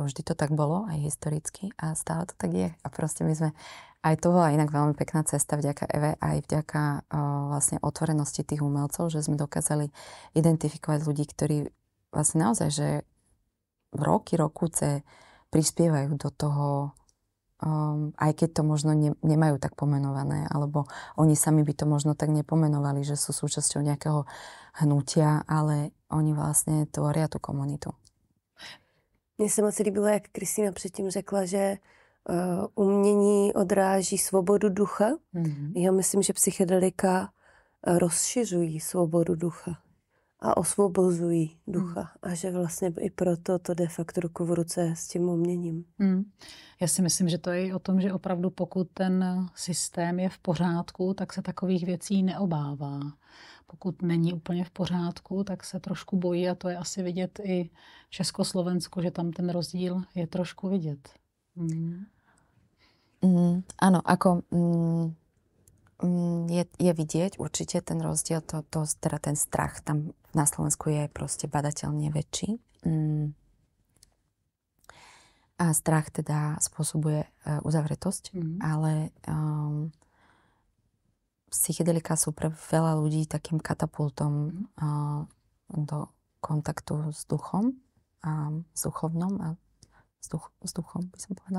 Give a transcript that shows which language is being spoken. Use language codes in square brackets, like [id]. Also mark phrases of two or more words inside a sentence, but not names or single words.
[sk] Vždy to tak bolo, aj historicky, a stále to tak je. A proste my sme, aj to bola inak veľmi pekná cesta vďaka Eve, aj vďaka vlastne otvorenosti tých umelcov, že sme dokázali identifikovať ľudí, ktorí vlastne naozaj, že rokuce prispievajú do toho, aj keď to možno nemajú tak pomenované, alebo oni sami by to možno tak nepomenovali, že sú súčasťou nejakého hnutia, ale oni vlastně tvoria tu komunitu. [cs] Mně se moc líbilo, jak Kristýna předtím řekla, že umění odráží svobodu ducha. Já myslím, že psychedelika rozšiřují svobodu ducha a osvobozují ducha. A že vlastně i proto to jde fakt ruku v ruce s tím uměním. Já si myslím, že to je o tom, že opravdu pokud ten systém je v pořádku, tak se takových věcí neobává. Pokud není úplně v pořádku, tak se trošku bojí a to je asi vidět i v Československu, že tam ten rozdíl je trošku vidět. [sk] Áno, ako je vidieť určite ten rozdiel, teda ten strach tam na Slovensku je proste badateľne väčší. A strach teda spôsobuje uzavretosť, ale psychedelika sú pre veľa ľudí takým katapultom do kontaktu s duchom a s duchovnom a s duchom, by som povedala.